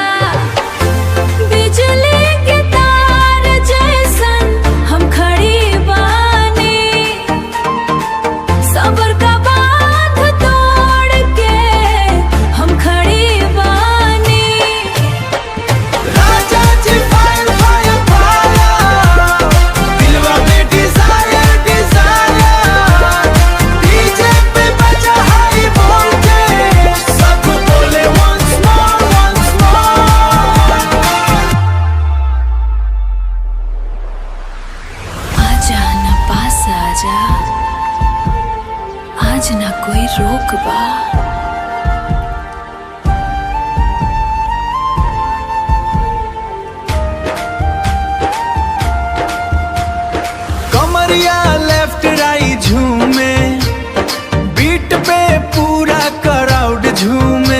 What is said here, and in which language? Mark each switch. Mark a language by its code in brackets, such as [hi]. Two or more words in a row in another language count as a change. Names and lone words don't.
[bho] बिजली के तार जैसन हम खड़ी बानी, सबर का बांध तोड़ के हम खड़ी बानी। राजा जी [en] fire fire fire, [bho] दिलवा में [en] desire desire. [bho] डीजे पे बजा [en] high voltage, [bho] सब बोले [en] once more once more। [bho] आजा न पास आजा, आज ना कोई रोक बा। कमरिया [en] left right [bho] झूमे, बीट पे पूरा क्राउड झूमे।